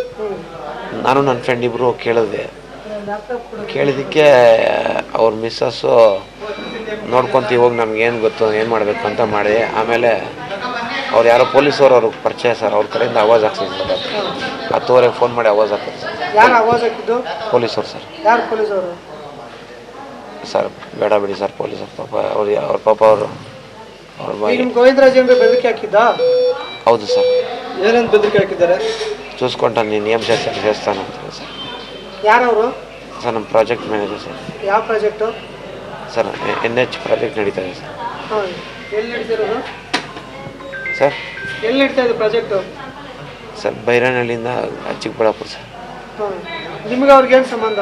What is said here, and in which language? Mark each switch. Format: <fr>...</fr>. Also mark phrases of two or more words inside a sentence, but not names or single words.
<kn>ನಾನು ನನ್ನ ಫ್ರೆಂಡ್ ಇಬ್ಬರು ಹೋಗಿ ಕೇಳಿದ್ದಕ್ಕೆ ಅವ್ರ ಮಿಸ್ಸಸ್ಸು ನೋಡ್ಕೊತೀವಿ ಹೋಗಿ ನಮ್ಗೇನು ಗೊತ್ತು ಏನು ಮಾಡಬೇಕು ಅಂತ ಮಾಡಿ, ಆಮೇಲೆ ಅವ್ರು ಯಾರೋ ಪೊಲೀಸವ್ರು ಅವ್ರಿಗೆ ಪರಿಚಯ ಸರ್, ಅವ್ರ ಕಡೆಯಿಂದ ಆವಾಜ್ ಹಾಕ್ಸಿದ್ರು ಸರ್. 10:30 ಫೋನ್ ಮಾಡಿ ಆವಾಜ್ ಹಾಕಿದ್ರು ಸರ್. ಯಾರು ಆವಾಜ್ ಹಾಕಿದ್ದು? ಪೊಲೀಸವ್ರು ಸರ್. ಯಾರು ಪೊಲೀಸವರು? ಸರ್ ಬೇಡ ಬಿಡಿ ಸರ್, ಪೊಲೀಸರು ಪಾಪ ಅವ್ರ ಪಾಪ ಅವರು ನಿಮ್ಮ ಗೋವಿಂದರಾಜ್ ಏನ್ರ ಬೆದರಿಕೆ ಹಾಕಿದ್ದಾ? ಹೌದು ಸರ್. ಏನಂತ ಬೆದರಿಕೆ ಹಾಕಿದ್ದಾರೆ?</kn> <te>చూసుకుంటా నేను ఏం చేస్తాను అంటారు సార్.</te> <kn>ಯಾರವರು? ಸರ್ ನಮ್ಮ ಪ್ರಾಜೆಕ್ಟ್ ಮ್ಯಾನೇಜರ್ ಸರ್. ಯಾವ ಪ್ರಾಜೆಕ್ಟು? ಸರ್ NH ಪ್ರಾಜೆಕ್ಟ್ ನಡೀತಾ ಇದೆ ಸರ್. ಹಾಂ, ಎಲ್ಲಿ ನಡೀತಿರೋದು ಸರ್? ಎಲ್ಲಿ ನಡೀತಾ ಇದೆ ಪ್ರಾಜೆಕ್ಟು? ಸರ್ ಬೈರನಹಳ್ಳಿಯಿಂದ ಚಿಕ್ಕಬಳ್ಳಾಪುರ ಸರ್. ಹಾಂ, ನಿಮ್ಗೆ ಅವ್ರಿಗೇನು ಸಂಬಂಧ?</kn>